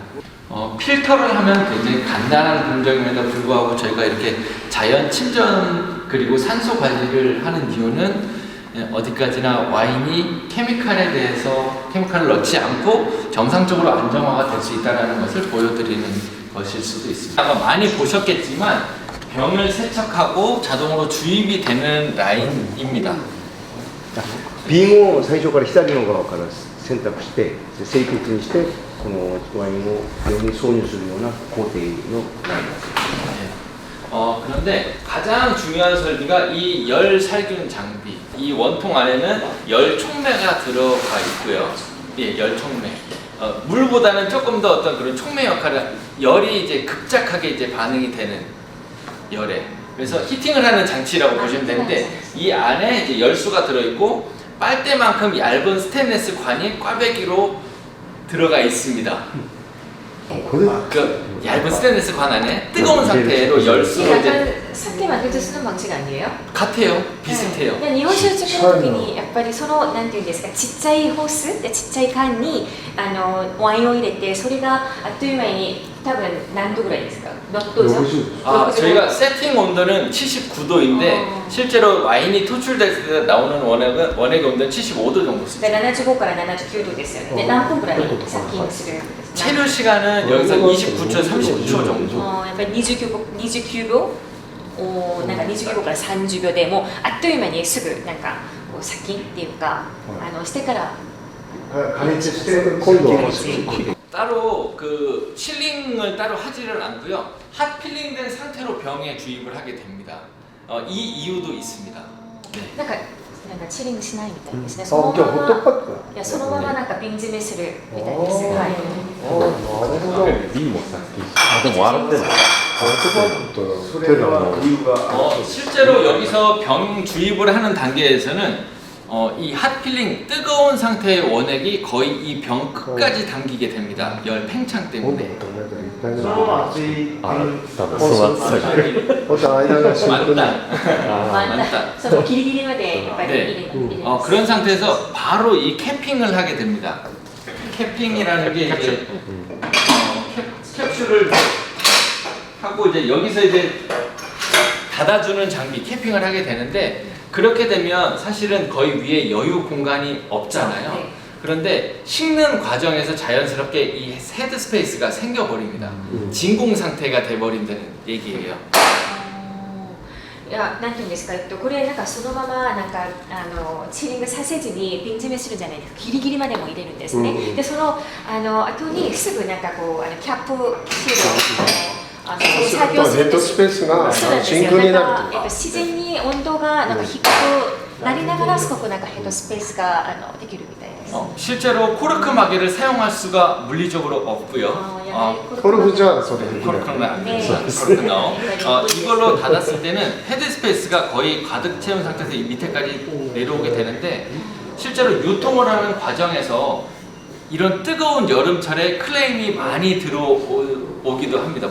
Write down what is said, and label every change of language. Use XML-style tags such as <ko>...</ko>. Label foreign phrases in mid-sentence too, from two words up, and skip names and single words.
<ko>필터를 하면 굉장히 간단한 공정임에도 불구하고 저희가 이렇게 자연 침전 그리고 산소 관리를 하는 이유는 어디까지나 와인이 케미칼을 넣지 않고 정상적으로 안정화가 될 수 있다는 것을 보여드리는 것일 수도 있습니다. 아마 많이 보셨겠지만 병을 세척하고 자동으로 주입이 되는 라인입니다.</ko> <ja>瓶を最初から左の側から選択して清潔にしてこのワインを病に挿入するような工程のラインです。</ja> <ko>그런데 가장 중요한 설비가 이 열 살균 장비. 이 원통 안에는 열 촉매가 들어가 있고요. 예, 열 촉매. 물보다는 조금 더 어떤 그런 촉매 역할을 열이 이제 급작하게 이제 반응이 되는 열에. 그래서 히팅을 하는 장치라고 보시면 되는데 이 안에 이제 열수가 들어 있고 빨대만큼 얇은 스테인리스 관이 꽈배기로 들어가 있습니다. 그 얇은 스테인리스 관 안에 뜨거운 상태로 열수로 이제 약간 사케 만들 때 쓰는 방식 아니에요? 같아요. 비슷해요.</ko> <ja>で日本酒を作る時にやっぱりそのなんていうんですかちっちゃいホースでちっちゃい缶にワインを入れてそれがあっという間に多分何度ぐらいですか？</ja> <ko>몇 도죠? 저희가 세팅 온도는 79도인데 실제로 와인이 토출될 때 나오는 원액의 온도는 75도 정도 씁니다.</ko> <ja>75 から79度ですよね。で何分ぐらい殺菌する？</ja> <ko>체류 시간은 여기서 29초, 30초 정도.</ko> <ja>やっぱり29秒なんか29秒から30秒でもうあっという間にすぐなんかこう殺菌っていうかしてから加熱して今度は</ja> <ko>따로 그 칠링을 따로 하지를 않고요. 핫 필링된 상태로 병에 주입을 하게 됩니다. 이 이유도 있습니다. 네.</ko> <ja>なんかチリングしないみたいですね。そのままいやそのままなんか瓶詰めするみたいです。はい。瓶もさでも洗ってない</ja> <ko>실제로 여기서 병 주입을 하는 단계에서는 이 핫필링 뜨거운 상태의 원액이 거의 이 병 끝까지 당기게 됩니다. 열 팽창 때문에.</ko> <ja>あ多分その暑さが</ja> <ko>맞다.</ko> <ja>そのギリギリまでやっぱり入れ</ja> <ko>네. 그런 상태에서 바로 이 캐핑을 하게 됩니다. 캐핑이라는 게 이제 캡슐을 하고 이제 여기서 이제 닫아주는 장비 캐핑을 하게 되는데 그렇게 되면 사실은 거의 위에 여유 공간이 없잖아요. 네. 그런데 식는 과정에서 자연스럽게 이 헤드 스페이스가 생겨버립니다. 진공 상태가 돼버린다는 얘기예요.</ko> <ja>いやなんていうんですかこれなんかそのままなんかチリングさせずに瓶詰めするじゃないですか。ギリギリまでも入れるんですね。でその後にすぐなんかこうキャップシールを作業するんです。ヘッドスペースが真空になるとか。自然に温度がなんか低くなりながらすごくなんかヘッドスペースができるみたいです。</ja> <ko>실제로 코르크 마개를 사용할 수가 물리적으로 없고요. 고르프자 소리. 코르크는 안 됩니다. 이걸로 닫았을 때는 헤드 스페이스가 거의 가득 채운 상태에서 이 밑에까지 내려오게 되는데 실제로 유통을 하는 과정에서 이런 뜨거운 여름철에 클레임이 많이 들어오기도 합니다.</ko>